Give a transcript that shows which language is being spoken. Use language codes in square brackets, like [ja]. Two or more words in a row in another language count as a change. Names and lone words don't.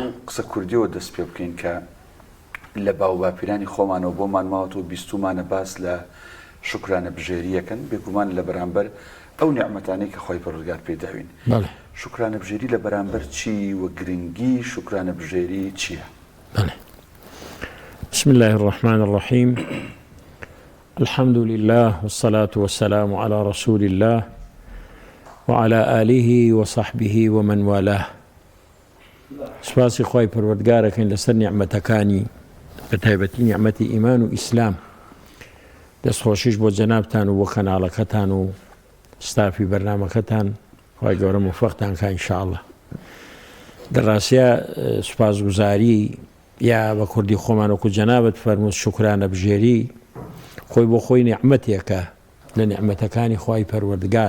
[ckb] قسە کوردیەوە دەست پێ بکەین کە لە باو باپیرانی خۆمانەوە بۆمان ماوەتەوە بیستومانە باس لە شکرانە بژێریەکەن، بێگومان لە بەرامبەر ئەو نیعمەتانەی کە خۆی پەروەردگار پێداوین. بەڵێ. شکرانە بژێری لە بەرامبەر چی و گرنگی شکرانە بژێری چییە؟ بەڵێ. [ar] بسم الله الرحمن الرحيم. الحمد لله والصلاة والسلام على رسول الله وعلى آله وصحبه ومن والاه. [ckb] سپاسی خۆی پەروەردگارەکەین لەسەر نیعمەتەکانی بەتایبەتی نیعمەتی ئیمان و ئیسلام. دەستخۆشیش بۆ جەنابتان و بۆ کەناڵەکەتان و ستافی بەرنامەکەتان، خوای گەورە موفقتان کە ئینشاءالله. دەڕاستیە سوپاسگوزاری یا بە کوردی خۆمان وەکو جەنابەت فەرمووت شکرانە بژێری خۆی بۆ خۆی نیعمەتێکە لە نیعمەتەکانی خوای پەروەردگار.